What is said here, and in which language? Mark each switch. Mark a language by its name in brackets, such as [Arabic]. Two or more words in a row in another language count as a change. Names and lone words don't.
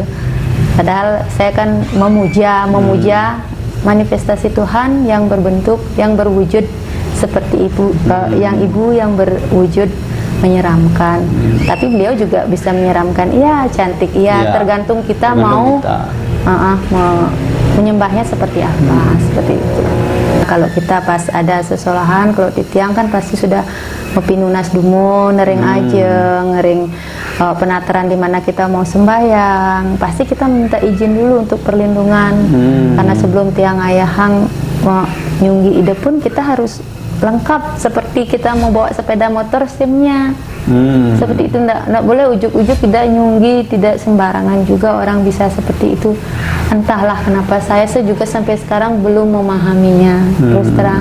[Indonesian] Padahal saya kan memuja manifestasi Tuhan yang berbentuk, yang berwujud seperti ibu, yang berwujud menyeramkan. Tapi beliau juga bisa menyeramkan, iya cantik, iya tergantung kita mau menyembahnya seperti apa, seperti itu. Kalau kita pas ada sesolahan, kalau di Tiang kan pasti sudah [Balinese] mepinunas dumo, [Indonesian] nering aja, ngering penataran di mana kita mau sembahyang, pasti kita minta izin dulu untuk perlindungan. Karena sebelum Tiang ayahang nyunggi ide pun kita harus lengkap, seperti kita mau bawa sepeda motor SIM-nya. Seperti itu, enggak boleh ujuk-ujuk, tidak nyunggi, tidak sembarangan juga orang bisa seperti itu. Entahlah kenapa saya juga sampai sekarang belum memahaminya, terus terang.